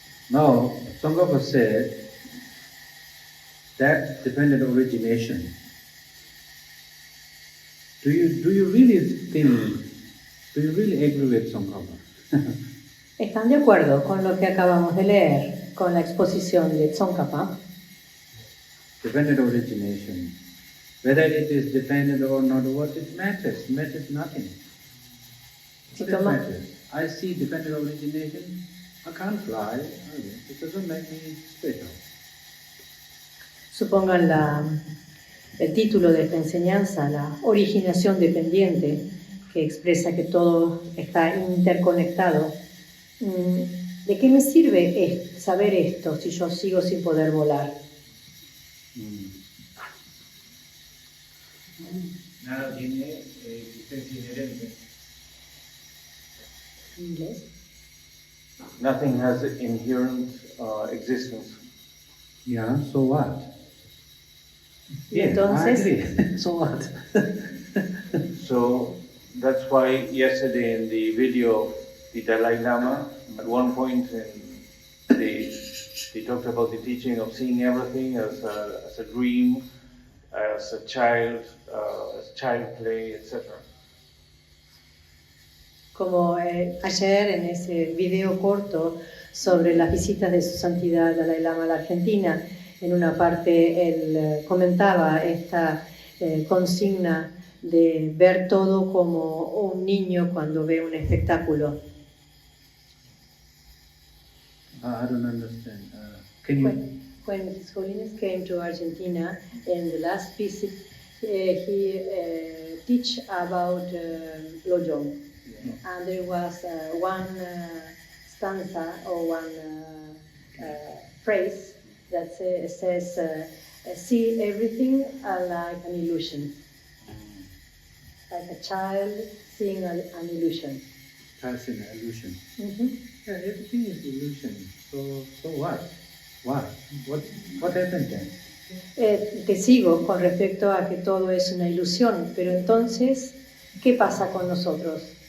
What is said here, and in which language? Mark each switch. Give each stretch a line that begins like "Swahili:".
English: Now, Tsongkhapa said that dependent origination. Do you really agree with Tsongkhapa?
Spanish: ¿Están de acuerdo con lo que acabamos de leer, con la exposición de Tsongkhapa?
English: Dependent origination. Whether it is dependent or not, what it matters? Matters nothing.
Spanish: Si
English: What it
Spanish: toma-
English: matters? I see dependent origination. I can't fly. It doesn't make me special.
Spanish: Supongan el título de esta enseñanza, la originación dependiente, que expresa que todo está interconectado. ¿De qué me sirve saber esto si yo sigo sin poder volar? Nada tiene existencia inherente. ¿En inglés?
English: Nothing has inherent existence. Yeah, so what?
Spanish: Y entonces,
English: I agree. So what? So that's why yesterday in the video of the Dalai Lama, at one point they talked about the teaching of seeing everything as a dream, as child play, etc.
Spanish: como ayer en ese video corto sobre las visitas de su santidad Dalai Lama a la Argentina, en una parte él comentaba esta consigna de ver todo como un niño cuando ve un espectáculo.
English: I don't understand. Can you? When His Holiness came to Argentina in the last visit, he teach about Lojong. And there was one stanza or one phrase that says, see everything like an illusion. Like a child seeing an illusion. That's an illusion. Mm-hmm. Yeah, everything is illusion. So what? What? What happened then?
Spanish: Te sigo con respecto a que todo es una ilusión, pero entonces, ¿qué pasa con nosotros?